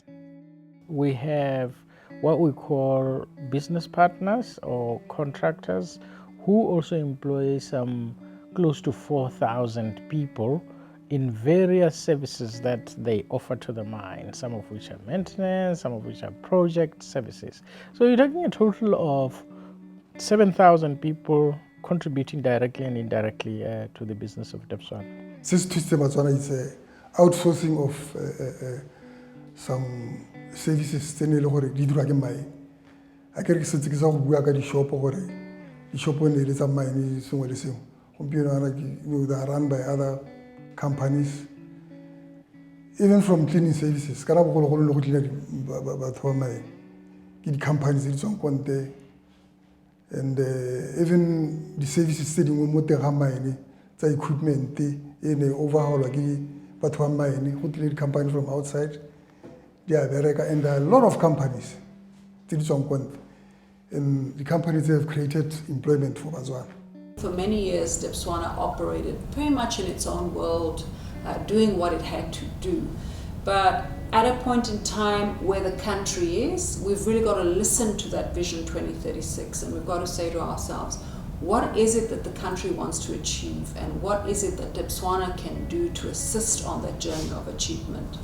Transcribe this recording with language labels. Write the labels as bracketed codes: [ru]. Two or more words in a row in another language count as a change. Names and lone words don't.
[en] We have what we call business partners or contractors who also employ some close to 4,000 people in various services that they offer to the mine, some of which are maintenance, some of which are project services. So you're talking a total of 7,000 people contributing directly and indirectly to the business of Debswana. Since Twisted Botswana is outsourcing of some services [tn] tse ne le gore di dirwa ke mine. A ke re ke setse ke sa go bua ka di-shopo gore di-shopo ne le tsa mine sengwe le sengwe. Gompieno ana [en] they are run by other companies. Even from cleaning services, [tn] ka nako golo le go cleana batho ba mine ke di-companies tse di tswang ko ntle. [en] And even the services [tn] tse dingwe mo teng ga mine tsa equipment e ne overhaulwa ke batho ba mine go tlile di-company [en] from outside. And there are a lot of companies, and the companies have created employment for Botswana. For many years, Debswana operated very much in its own world, doing what it had to do. But at a point in time where the country is, we've really got to listen to that Vision 2036, and we've got to say to ourselves, what is it that the country wants to achieve, and what is it that Debswana can do to assist on that journey of achievement?